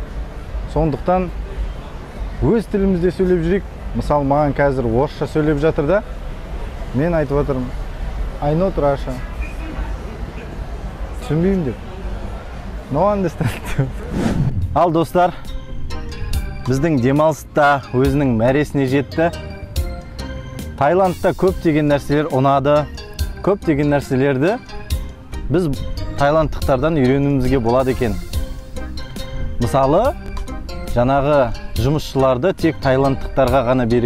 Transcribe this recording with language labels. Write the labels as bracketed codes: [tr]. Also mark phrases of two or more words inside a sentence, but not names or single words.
[kk] Сондықтан өз тілімізде сөйлеп жүрейік. Мысалы, маған қазір орысша сөйлеп жатыр да, мен айтып отырмын, [en] I not Russia. [kk] Түсінбеймін деп. [en] No understand. [kk] Ал достар, біздің демалыста өзінің мәресіне жетті. Тайландта көптеген нәрселер ұнады. Көптеген нәрселерді біз тайландтықтардан үйренуімізге болады екен. Мысалы, жаңағы жұмысшыларды тек тайландтықтарға ғана береді.